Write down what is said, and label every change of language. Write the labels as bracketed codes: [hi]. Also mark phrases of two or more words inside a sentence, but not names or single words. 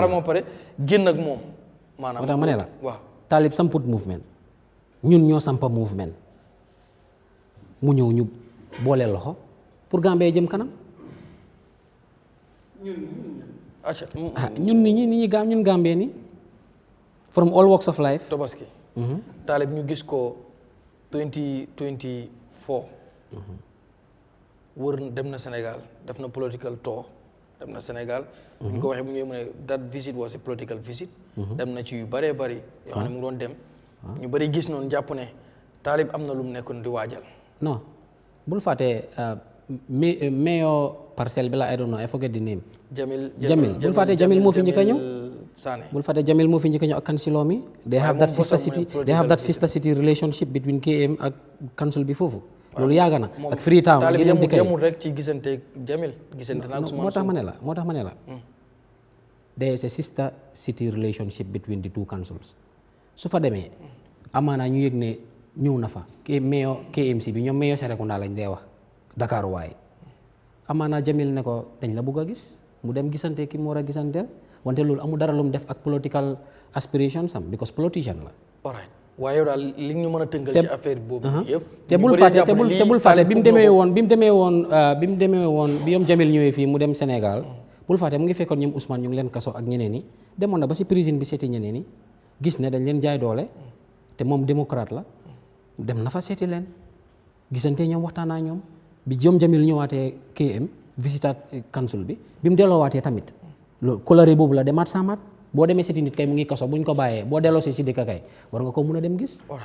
[wo] xaaral moo pare génn ak moom. maanaam moo tax ma ne la waaw Talib samput mouvement ñun ñoo sampa mouvement mu ñëw ñu boole loxo pour Gambie jëm kanam. ñun nit ñi ñun Gambie ni [en] from all walks of life. [wo] Tobaski. Talib ñu gis ko 2024. wër dem na Sénégal def na political tour dem na Sénégal. bu ñu ko waxee bu ñëwee mu ne [en] that visit was a political visit. [wo] dem na ci yu bëree bëri. yoo xam ne mu doon dem. ñu bëri gis noonu jàpp ne Talib am na lu mu nekkoon di waajal. non bul fàtte mayor parcelle bi la [en] I don't know I forget the name. [wo] Jamil bul fàtte Jamil moo fi njëkk a ñëw. bul fàtte Jamil moo fi njëkk a ñëw ak councilor mi. [en] they have that sister city relationship between KM ak council bi foofu. [wo] loolu yàgg na ak Freetown ak yeneen dëkk yi yemul rek ci gisante Jamil gisante naa moo tax ma ne la [en] there is a sister city relationship between the two councils [wo] su fa demee amaana ñu yëg ne ñëw na fa mayor KMC bi ñoom mayor Serekunda lañ dee wax Dakar waaye amaana Jamil ne ko dañ la bugg a gis mu dem gisante ki mu war a gisanteel wante loolu amul dara lu mu def ak [en] political aspirations [wo] am [en] because politician [wo] la. alright waaye yow daal li ñu mën a tënkal ci affaire boobu yëpp. te bul fàtte bi mu demee woon bi yoom Jamil ñëwee fii mu dem Sénégal bul fàtte mu ngi fekkoon ñoom Ousmane ñu ngi leen kaso ak ñeneen ñi demoon na ba si prison bi seeti ñeneen ñi gis ne dañ leen jaay doole te moom démocrate la dem na fa seeti leen gisante ñoom waxtaan ak ñoom bi yoom Jamil ñëwaatee KM visitat council bi mu delloowaatee tamit loolu coloré boobu la demaat samaat boo demee seeti nit kay mu ngi kaso buñ ko bàyyee boo delloo si dëkk kay war nga ko mun a dem gis.